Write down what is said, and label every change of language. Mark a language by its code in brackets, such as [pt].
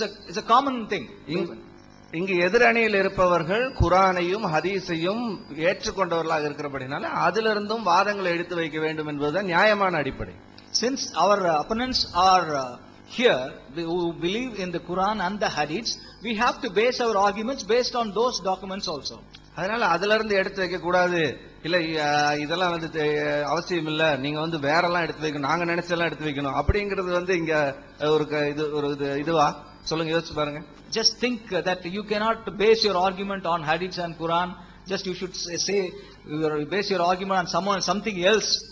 [en] It's a common thing. [ta] இங்கு எதிரணியில் இருப்பவர்கள் குரானையும் ஹதீஸையும் ஏற்றுக்கொண்டவர்களாக இருக்கிறபடினால அதிலிருந்தும் வாதங்களை எடுத்து வைக்க வேண்டும் என்பதுதான் நியாயமான அடிப்படை. [en] Since our opponents are here who believe in the Quran and the Hadiths, we have to base our arguments based on those documents also. [ta] அதனால அதிலிருந்து எடுத்து வைக்க கூடாது. இல்ல இதெல்லாம் அவசியம் இல்ல, நீங்க வேறெல்லாம் எடுத்து வைக்கணும், நாங்க நினைச்செல்லாம் எடுத்து வைக்கணும் அப்படிங்கிறது இங்க ஒரு இதுவா சொல்லுங்க, யோசிச்சு பாருங்க. [en] Just think that you cannot base your argument on Hadiths and Quran. Just you should say base your argument on something else.